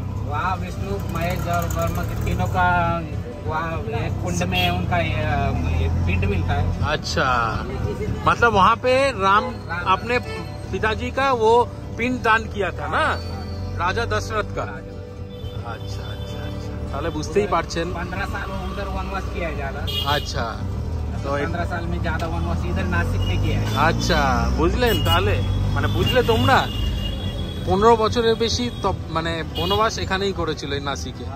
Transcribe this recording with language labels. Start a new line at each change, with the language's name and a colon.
Hindi: वहाँ विष्णु महेश और ब्रह्मा के तीनों का वहाँ एक कुंड में उनका एक पिंड मिलता है। अच्छा, मतलब वहाँ पे राम अपने पिताजी का वो पिंड दान किया था ना, राजा दशरथ का। अच्छा अच्छा अच्छा,
Bangla: তাহলে বুঝতেই পারছেন
Hindi: 15 साल वो उधर वनवास किया ज्यादा। अच्छा, तो 15 साल में ज्यादा वनवास इधर नासिक में किया है।
Bangla: আচ্ছা, বুঝলেন তাহলে, মানে বুঝলে তোমরা 15 বছরের বেশি মানে বনবাস এখানেই করেছিল এই নাসিকে।